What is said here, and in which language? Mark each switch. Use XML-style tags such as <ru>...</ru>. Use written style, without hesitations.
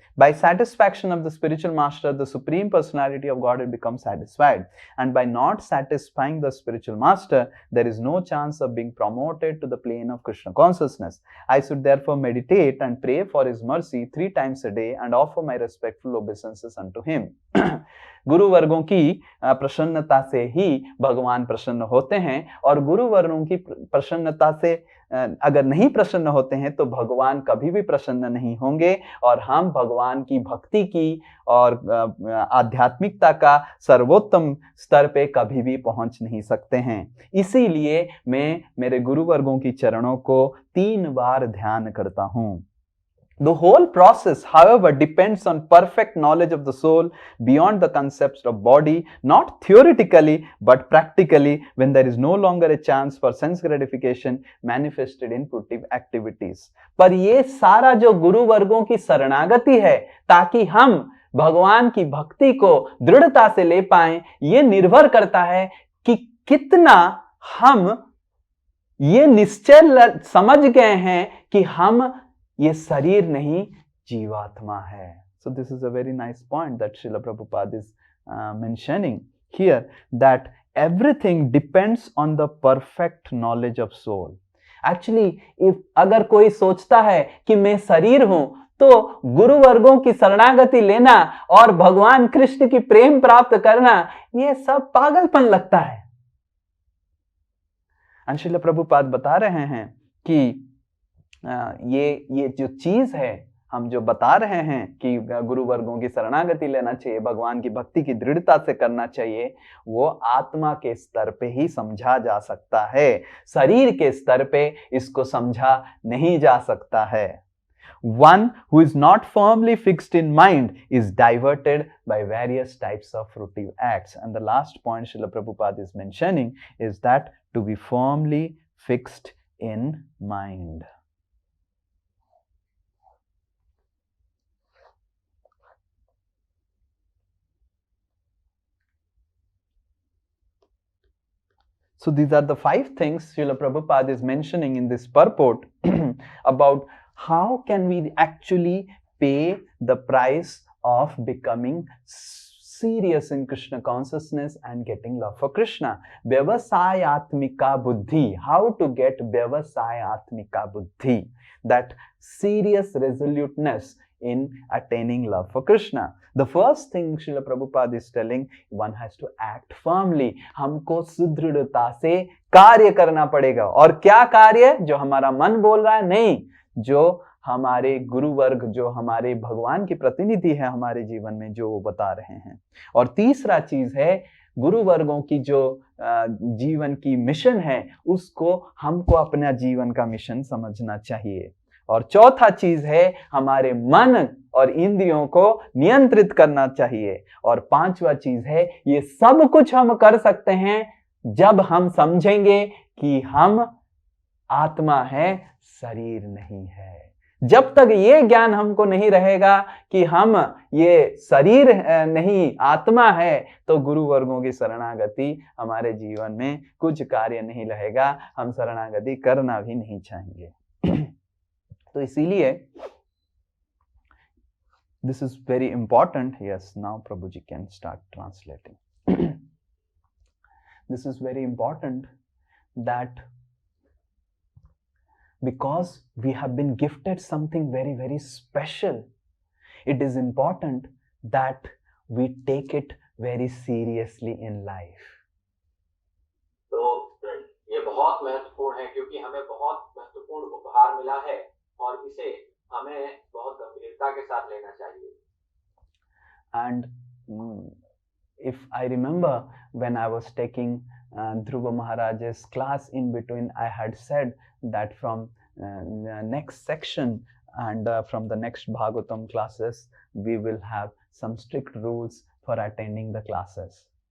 <en>By satisfaction of the spiritual master, the Supreme Personality of Godhead becomes satisfied. And by not satisfying the spiritual master, there is no chance of being promoted to the plane of Krishna consciousness. I should therefore meditate and pray for his mercy 3 times a day and offer my respectful obeisances unto him.</en> <hi>गुरु वर्गों की प्रसन्नता से ही भगवान प्रसन्न होते हैं, और गुरु वर्गों की प्रसन्नता से अगर नहीं प्रसन्न होते हैं तो भगवान कभी भी प्रसन्न नहीं होंगे, और हम भगवान की भक्ति की और आध्यात्मिकता का सर्वोत्तम स्तर पे कभी भी पहुंच नहीं सकते हैं. इसीलिए मैं मेरे गुरु वर्गों की चरणों को 3 बार ध्यान करता हूं.</hi> <en>The whole process, however, depends on perfect knowledge of the soul beyond the concepts of body, not theoretically but practically, when there is no longer a chance for sense gratification manifested in fruitive activities.</en> <hi>पर ये सारा जो गुरु वर्गों की शरणागति है ताकि हम भगवान की भक्ति को दृढ़ता से ले पाएं, ये निर्भर करता है कि कितना हम ये निश्चय समझ गए हैं कि हम ये शरीर नहीं जीवात्मा है.</hi> <en>So this is a very nice point that Srila Prabhupada is mentioning here, that everything depends on the perfect knowledge of soul. Actually, if</en> <hi>अगर कोई सोचता है कि मैं शरीर हूं, तो गुरु वर्गों की शरणागति लेना और भगवान कृष्ण की प्रेम प्राप्त करना, ये सब पागलपन लगता है. और श्रील प्रभुपाद बता रहे हैं कि ये जो चीज है, हम जो बता रहे हैं कि गुरु वर्गों की शरणागति लेना चाहिए, भगवान की भक्ति की दृढ़ता से करना चाहिए, वो आत्मा के स्तर पे ही समझा जा सकता है. शरीर के स्तर पे इसको समझा नहीं जा सकता है.</hi> <en>One who is not firmly fixed in mind is diverted by various types of fruitive acts. And the last point Srila Prabhupada is mentioning is that to be firmly fixed in mind. So these are the 5 things Srila Prabhupada is mentioning in this purport about how can we actually pay the price of becoming serious in Krishna consciousness and getting love for Krishna. Vyavasayatmika buddhi. How to get Vyavasayatmika buddhi. That serious resoluteness in attaining love for Krishna. The first thing Srila Prabhupada is telling, one has to act firmly.</en> <hi>हमको सुदृढ़ता से कार्य करना पड़ेगा. और क्या कार्य? जो हमारा मन बोल रहा है नहीं, जो हमारे गुरु वर्ग, जो हमारे भगवान की प्रतिनिधि है हमारे जीवन में, जो वो बता रहे हैं. और तीसरा चीज है, गुरु वर्गों की जो जीवन की मिशन है, उसको हमको अपना जीवन का मिशन समझना चाहिए. और चौथा चीज है, हमारे मन और इंद्रियों को नियंत्रित करना चाहिए. और पांचवा चीज है, ये सब कुछ हम कर सकते हैं जब हम समझेंगे कि हम आत्मा है, शरीर नहीं है. जब तक ये ज्ञान हमको नहीं रहेगा कि हम ये शरीर नहीं आत्मा है, तो गुरु वर्गों की शरणागति हमारे जीवन में कुछ कार्य नहीं रहेगा. हम शरणागति करना भी नहीं चाहेंगे. तो इसीलिए</hi> <en>This is very important. Yes, now Prabhuji can start translating. This is very important that because we have been gifted something very, very special, it is important that we take it very seriously in life.</en> <hi>तो ये बहुत महत्वपूर्ण है क्योंकि हमें बहुत महत्वपूर्ण उपहार मिला है और इसे हमें बहुत गंभीरता के साथ लेना चाहिए.</hi> <en>And if I remember when I was taking Dhruva Maharaj's class, in between I had said that from the next section and from the next Bhagavatam classes, we will have some strict rules for attending the classes.</en>